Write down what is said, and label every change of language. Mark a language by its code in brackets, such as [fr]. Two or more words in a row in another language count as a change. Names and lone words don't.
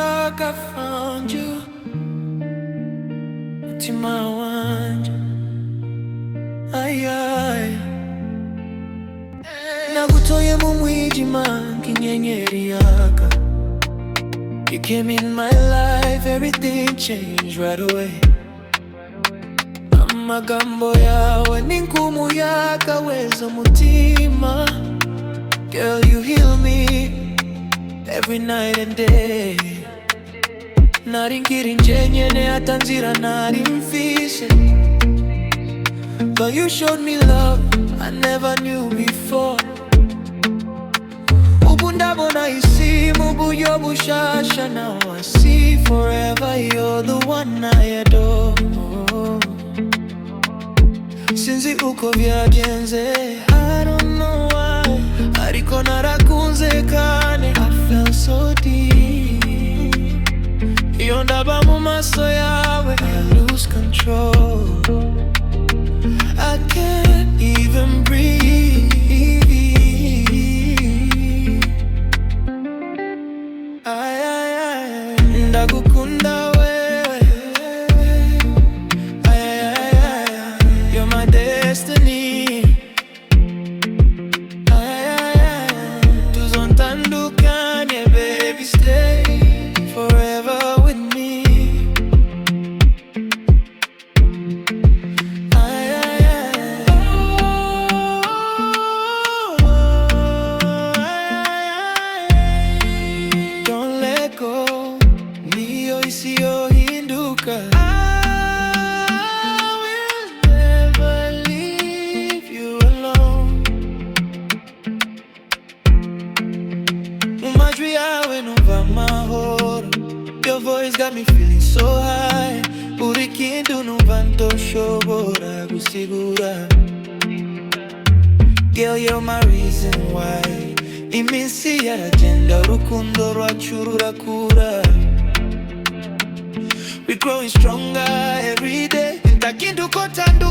[en] like I found you. [rn] Mutima wanje, ay ay. Nagutoye mu mwijima nk'inyenyeri yaka. [en] You came in my life, everything changed right away. [rn] Amagambo yawe nink'umuyaga weza umutima. [en] Girl, you heal me every night and day. [rn] Naringira njenyene hata nzira nari mfise. [en] But you showed me love I never knew before. [rn] Ubu ndabona isi mu buryo bushasha. [en] Now I see forever you're the one I adore. [rn] Sinzi uko vyagenze, [en] I don't know why, [rn] ariko narakunze kane. [en] I felt so deep. [rn] Iyo ndaba mu maso yawe, [en] I lose control. I can't even breathe. Ay, ay, ay. [rn] Ndagukunda wewe. Ay, ay, ay. [en] You're my destiny. Ay, ay, ay. [rn] Tuzontandukanye, [en] baby, stay forever with me. Ay, ay, ay. Oh, ay, ay, ay. Don't let go. [rn] Niyo isiyo hinduka. [en] I will never leave you alone. [rn] Umajwi yawe numva amahoro. [en] Your voice got me feeling so high. [rn] Buri kintu numva ntoshobora gusigura. [en] Girl, you're my reason why. [rn] Iminsi yaragenda, urukundo rwacu rurakura. [en] We're growing stronger every day. [rn] Ntakinduka